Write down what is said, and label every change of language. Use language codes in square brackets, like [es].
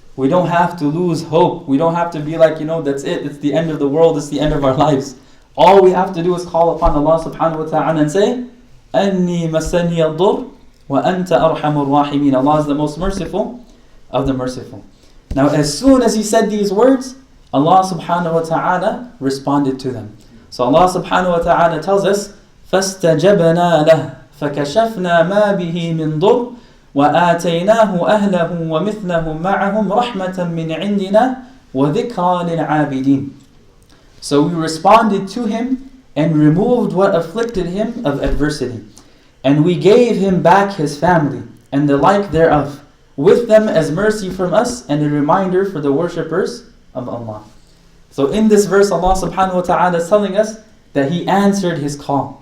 [en] We don't have to lose hope. We don't have to be like, that's it. It's the end of the world. It's the end of our lives. All we have to do is call upon Allah subhanahu wa ta'ala and say, [ar] أَنِّي مَسَّنِيَ الضُّرُّ وَأَنْتَ أَرْحَمُ الرَّاحِمِينَ. [en] Allah is the most merciful of the merciful. Now as soon as he said these words, Allah subhanahu wa ta'ala responded to them. So Allah subhanahu wa ta'ala tells us, [ar] فَاسْتَجَبْنَا لَهُ فَكَشَفْنَا مَا بِهِ مِنْ ضُرٍّ وَآتَيْنَاهُ أَهْلَهُ وَمِثْلَهُمْ مَعَهُمْ رَحْمَةً مِنْ عِنْدِنَا وَذِكْرَى لِلْعَابِدِينَ. [en] So we responded to him and removed what afflicted him of adversity. And we gave him back his family and the like thereof, with them as mercy from us and a reminder for the worshippers of Allah. So in this verse, Allah subhanahu wa ta'ala is telling us that He answered his call.